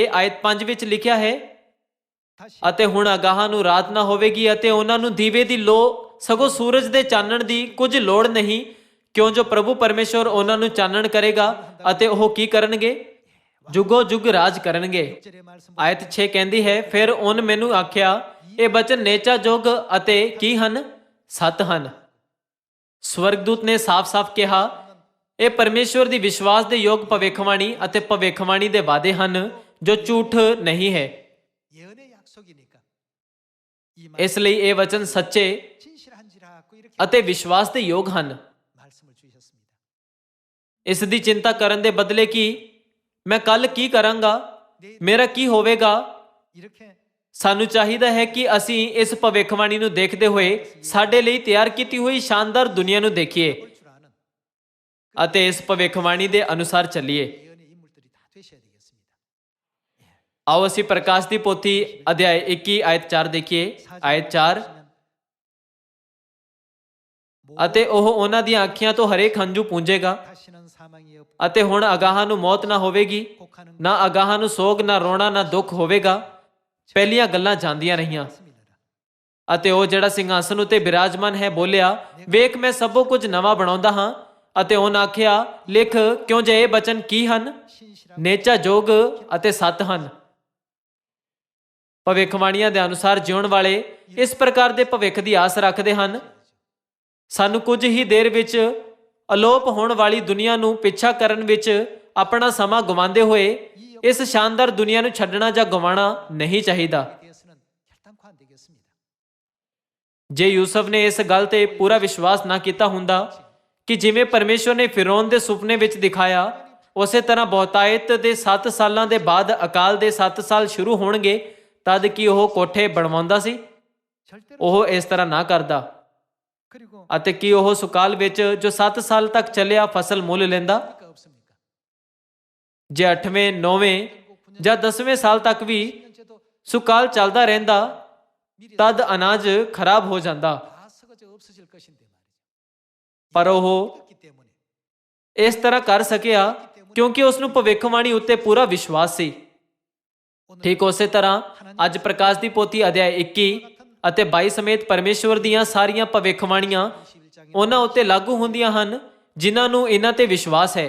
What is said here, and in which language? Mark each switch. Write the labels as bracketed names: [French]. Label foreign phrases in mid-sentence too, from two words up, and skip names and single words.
[Punjabi] ਆਇਤ 5 ਵਿੱਚ ਲਿਖਿਆ ਹੈ, [Korean] 다시 [Punjabi] ਅਤੇ ਹੁਣ ਅਗਾਹਾਂ ਨੂੰ ਰਾਤ ਨਾ ਹੋਵੇਗੀ ਅਤੇ ਉਹਨਾਂ ਨੂੰ ਦੀਵੇ ਦੀ ਲੋ ਸਗੋਂ ਸੂਰਜ ਦੇ ਚਾਨਣ ਦੀ ਕੁਝ ਲੋੜ ਨਹੀਂ, ਕਿਉਂ ਜੋ ਪ੍ਰਭੂ ਪਰਮੇਸ਼ਵਰ ਉਹਨਾਂ ਨੂੰ ਚਾਨਣ ਕਰੇਗਾ ਅਤੇ ਉਹ ਕੀ ਕਰਨਗੇ? ਜੁਗੋ ਜੁਗ ਰਾਜ ਕਰਨਗੇ। [Korean] 1절의 말씀 [Punjabi] ਆਇਤ 6 ਕਹਿੰਦੀ ਹੈ, ਫਿਰ ਉਹਨ ਮੈਨੂੰ ਆਖਿਆ, ਇਹ ਬਚਨ ਨੇਚਾ ਜੋਗ ਅਤੇ ਕੀ ਹਨ? ਸੱਤ ਹਨ। ਸਵਰਗਦੂਤ ਨੇ ਸਾਫ਼-ਸਾਫ਼ ਕਿਹਾ, ਇਹ ਪਰਮੇਸ਼ਵਰ ਦੀ ਵਿਸ਼ਵਾਸ ਦੇ ਯੋਗ ਭਵਿੱਖਬਾਣੀ ਅਤੇ ਭਵਿੱਖਬਾਣੀ ਦੇ ਵਾਅਦੇ ਹਨ ਜੋ ਝੂਠ ਨਹੀਂ ਹੈ। [Korean] 예언의 약속이니까 이 [Punjabi] ਇਸ ਲਈ ਇਹ ਵਚਨ ਸੱਚੇ [Korean] 진실한지라고 이렇게 [Punjabi] ਅਤੇ ਵਿਸ਼ਵਾਸ ਦੇ ਯੋਗ ਹਨ। [Korean] 말씀을 주셨습니다. [Punjabi] ਇਸ ਦੀ ਚਿੰਤਾ ਕਰਨ ਦੇ ਬਦਲੇ ਕਿ ਮੈਂ ਕੱਲ ਕੀ ਕਰਾਂਗਾ, ਮੇਰਾ ਕੀ ਹੋਵੇਗਾ, [Korean] 이렇게 [Punjabi] ਸਾਨੂੰ ਚਾਹੀਦਾ ਹੈ ਕਿ ਅਸੀਂ ਇਸ ਭਵਿੱਖਬਾਣੀ ਨੂੰ ਦੇਖਦੇ ਹੋਏ ਸਾਡੇ ਲਈ ਤਿਆਰ ਕੀਤੀ ਹੋਈ ਸ਼ਾਨਦਾਰ ਦੁਨੀਆ ਨੂੰ ਦੇਖੀਏ [Korean] 볼 줄 아는 [Punjabi] ਅਤੇ ਇਸ ਭਵਿੱਖਬਾਣੀ ਦੇ ਅਨੁਸਾਰ ਚੱਲੀਏ। [Korean] 예언의 인물들이 다 되셔야 되겠습니다. [Punjabi] ਆਓ ਅਸੀਂ ਪ੍ਰਕਾਸ਼ ਦੀ ਪੋਥੀ ਅਧਿਆਇ 21 ਆਇਤ 4 ਦੇਖੀਏ। ਆਇਤ 4, ਅਤੇ ਉਹ ਉਹਨਾਂ ਦੀਆਂ ਅੱਖੀਆਂ ਤੋਂ ਹਰੇਕ ਹੰਝੂ ਪੂੰਝੇਗਾ [Korean] 다시는 사망이 없고 [Punjabi] ਅਤੇ ਹੁਣ ਅਗਾਹਾਂ ਨੂੰ ਮੌਤ ਨਾ ਹੋਵੇਗੀ, [Korean] 곡하는 [Punjabi] ਨਾ ਅਗਾਹਾਂ ਨੂੰ ਸੋਗ, ਨਾ ਰੋਣਾ, ਨਾ ਦੁੱਖ ਹੋਵੇਗਾ। ਪਹਿਲੀਆਂ ਗੱਲਾਂ ਜਾਂਦੀਆਂ ਰਹੀਆਂ। [Korean] 말씀이라. [Punjabi] ਅਤੇ ਉਹ ਜਿਹੜਾ ਸਿੰਘਾਸਨ ਉਤੇ ਬਿਰਾਜਮਾਨ ਹੈ ਬੋਲਿਆ, ਵੇਖ ਮੈਂ ਸਭੋ ਕੁਝ ਨਵਾਂ ਬਣਾਉਂਦਾ ਹਾਂ। ਅਤੇ ਉਹਨਾਂ ਆਖਿਆ, ਲਿਖ, ਕਿਉਂ ਜੇ ਇਹ ਬਚਨ ਕੀ ਹਨ? [Korean] 신실하고 [Punjabi] ਨੇਚਾ ਜੋਗ ਅਤੇ ਸੱਤ ਹਨ। ਭਵਿੱਖਬਾਣੀਆਂ ਦੇ ਅਨੁਸਾਰ ਜਿਉਣ ਵਾਲੇ ਇਸ ਪ੍ਰਕਾਰ ਦੇ ਭਵਿੱਖ ਦੀ ਆਸ ਰੱਖਦੇ ਹਨ। ਸਾਨੂੰ ਕੁਝ ਹੀ ਦੇਰ ਵਿੱਚ ਅਲੋਪ ਹੋਣ ਵਾਲੀ ਦੁਨੀਆ ਨੂੰ ਪਿੱਛਾ ਕਰਨ ਵਿੱਚ ਆਪਣਾ ਸਮਾਂ ਗਵਾਉਂਦੇ ਹੋਏ ਇਸ ਸ਼ਾਨਦਾਰ ਦੁਨੀਆ ਨੂੰ ਛੱਡਣਾ ਜਾਂ ਗਵਾਉਣਾ ਨਹੀਂ ਚਾਹੀਦਾ। [Korean] 대해서는 결단코 안 되겠습니다. [Punjabi] ਜੇ ਯੂਸਫ ਨੇ ਇਸ ਗੱਲ ਤੇ ਪੂਰਾ ਵਿਸ਼ਵਾਸ ਨਾ ਕੀਤਾ ਹੁੰਦਾ ਕਿ ਜਿਵੇਂ ਪਰਮੇਸ਼ਵਰ ਨੇ ਫਿਰੌਨ ਦੇ ਸੁਪਨੇ ਵਿੱਚ ਦਿਖਾਇਆ, ਉਸੇ ਤਰ੍ਹਾਂ ਬਹੁਤਾਇਤ ਦੇ 7 ਸਾਲਾਂ ਦੇ ਬਾਅਦ ਅਕਾਲ ਦੇ 7 ਸਾਲ ਸ਼ੁਰੂ ਹੋਣਗੇ, ਤਦ ਕਿ ਉਹ ਕੋਠੇ ਬਣਵਾਉਂਦਾ ਸੀ। [Korean] 절대로 [Punjabi] ਉਹ ਇਸ ਤਰ੍ਹਾਂ ਨਾ ਕਰਦਾ [Korean] 그리고 [Punjabi] ਅਤੇ ਕੀ ਉਹ ਸੁਕਾਲ ਵਿੱਚ ਜੋ 7 ਸਾਲ ਤੱਕ ਚੱਲਿਆ ਫਸਲ ਮੁੱਲ ਲੈਂਦਾ? [Korean] 그러니까 없습니까? [Punjabi] ਜੇ 8ਵੇਂ 9ਵੇਂ ਜਾਂ 10ਵੇਂ ਸਾਲ ਤੱਕ ਵੀ [Korean] 10년째도 [Punjabi] ਸੁਕਾਲ ਚੱਲਦਾ ਰਹਿੰਦਾ [Korean] 미리 [Punjabi] ਤਦ ਅਨਾਜ ਖਰਾਬ ਹੋ ਜਾਂਦਾ। [Korean] 다 썩어져 없어질 것인데 말이죠. [Punjabi] ਪਰ ਉਹ [Korean] 믿었기 때문에 [Punjabi] ਇਸ ਤਰ੍ਹਾਂ ਕਰ ਸਕਿਆ ਕਿਉਂਕਿ ਉਸ ਨੂੰ ਭਵਿੱਖਬਾਣੀ ਉੱਤੇ ਪੂਰਾ ਵਿਸ਼ਵਾਸ ਸੀ। [Korean] 오늘 [Punjabi] ਠੀਕ ਉਸੇ ਤਰ੍ਹਾਂ ਅੱਜ ਪ੍ਰਕਾਸ਼ ਦੀ ਪੋਥੀ ਅਧਿਆਇ 21 ਅਤੇ 22 ਸਮੇਤ ਪਰਮੇਸ਼ਵਰ ਦੀਆਂ ਸਾਰੀਆਂ ਭਵਿੱਖਬਾਣੀਆਂ [Korean] 21장에 [Punjabi] ਉਹਨਾਂ ਉੱਤੇ ਲਾਗੂ ਹੁੰਦੀਆਂ ਹਨ ਜਿਨ੍ਹਾਂ ਨੂੰ ਇਹਨਾਂ ਤੇ ਵਿਸ਼ਵਾਸ ਹੈ।